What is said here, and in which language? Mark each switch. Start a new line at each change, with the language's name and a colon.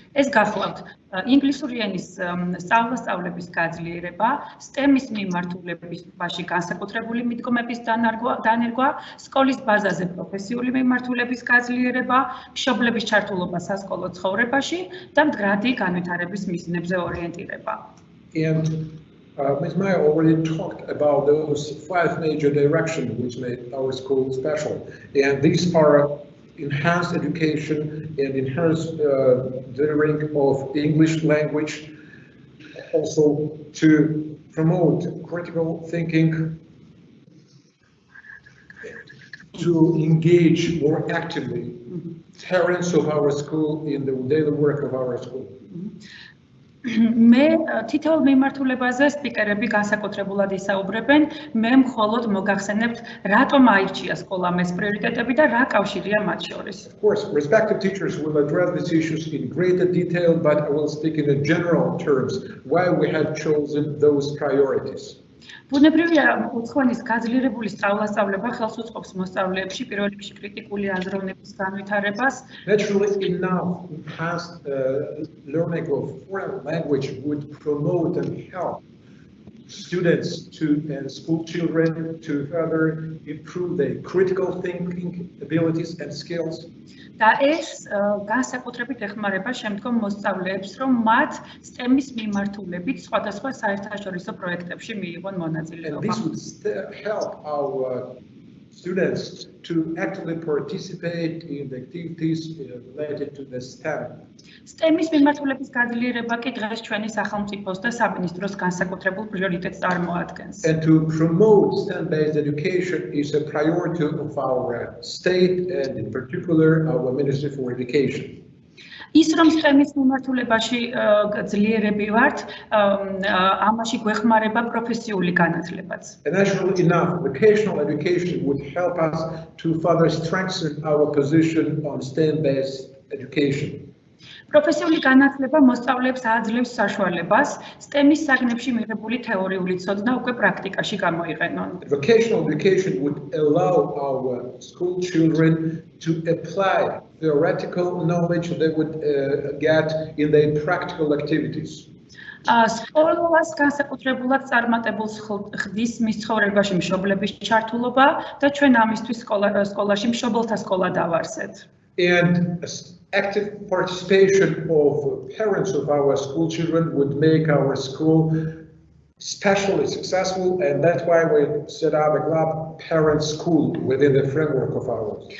Georgian: ეს გახლავთ ინგლისური ენის სწავლასწავლების გაძლიერება, STEM-ის მიმართულებაში განსაკუთრებული მიდგომების დანერგვა, სკოლის ბაზაზე პროფესიული მიმართულების გაძლიერება, მშობლების ჩართულობა სასკოლო ცხოვრებაში და მდგრადი განვითარების მიზნებზე ორიენტირება.
English: And Ms. Maya already talked about those 5 major directions which made our school special. And these are enhanced education and enhanced delivering of English language, also to promote critical thinking, to engage more actively parents of our school in the daily work of our school.
Georgian: მე თითოეულ მიმართულებაზე სპიკერები განსაკუთრებულად ისაუბრებენ, მე მხოლოდ მოგახსენებთ, რატომ აირჩია სკოლამ ეს პრიორიტეტები და რა კავშირია მათ შორის.
English: Of course, respective teachers will address these issues in greater detail, but I will speak in general terms why we have chosen those priorities.
Georgian: ბუნებრივია, უცხოენის გაძლიერებული სწავლასწავლება ხელს უწყობს მოსწავლეებში პირველ რიგში კრიტიკული აზროვნების განვითარებას.
English: Naturally enough, enhanced learning of foreign language would promote and help students and school children to further improve their critical thinking abilities and skills.
Georgian: და ეს განსაკუთრებით ეხმარება შემდგომ მოსწავლეებს, რომ მათ STEM-ის მიმართულებით სხვადასხვა საერთაშორისო პროექტებში მიიღონ მონაწილეობა.
English: And this would help our students to actively participate in the activities related to the STEM.
Georgian: STEM-ის მიმართულების გაძლიერება კი დღეს ჩვენი სახელმწიფოს და სამინისტროს განსაკუთრებულ პრიორიტეტს წარმოადგენს.
English: And to promote STEM-based education is a priority of our state and in particular our Ministry for Education.
Georgian: ის რომ STEM-ის მიმართულებაში ძლიერები ვართ, ამაში გვეხმარება პროფესიული განათლებაც.
English: And naturally enough, vocational education would help us to further strengthen our position on STEM-based education.
Georgian: პროფესიული განათლება მოსწავლეებს აძლევს საშუალებას STEM-ის საგნებში მიღებული თეორიული ცოდნა უკვე პრაქტიკაში გამოიყენონ.
English: Vocational education would allow our school children to apply theoretical knowledge they would get in their practical activities.
Georgian: სკოლას განსაკუთრებულად წარმატებულს ხდის მის ცხოვრებაში მშობლების ჩართულობა და ჩვენ ამისთვის სკოლაში მშობელთა სკოლა დავარსეთ.
English: And active participation of parents of our school children would make our school especially successful, and that's why we set up a club parent school within the framework of ours.